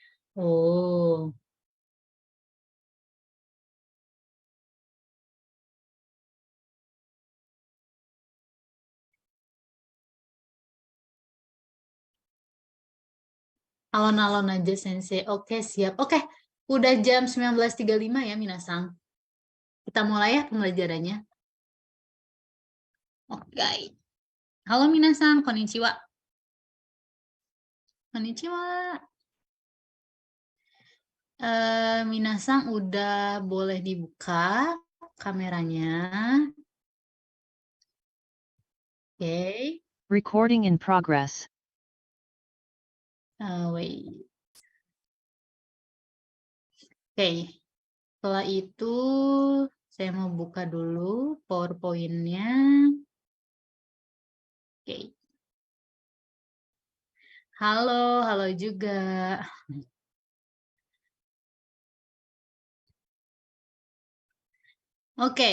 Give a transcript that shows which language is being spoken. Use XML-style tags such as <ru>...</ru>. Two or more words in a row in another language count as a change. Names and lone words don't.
<id>Oh, alon-alon aja sensei. Oke, siap. Oke, udah jam 19.35 ya Minasang. Kita mulai ya pembelajarannya. Oke. Halo Minasang, konnichiwa. Konnichiwa. Minasang udah boleh dibuka kameranya. Oke.</id> <en>Recording in progress.</en> <id>Wait. Oke. Setelah itu saya mau buka dulu PowerPoint-nya. Oke. Halo, halo juga. Oke.</id>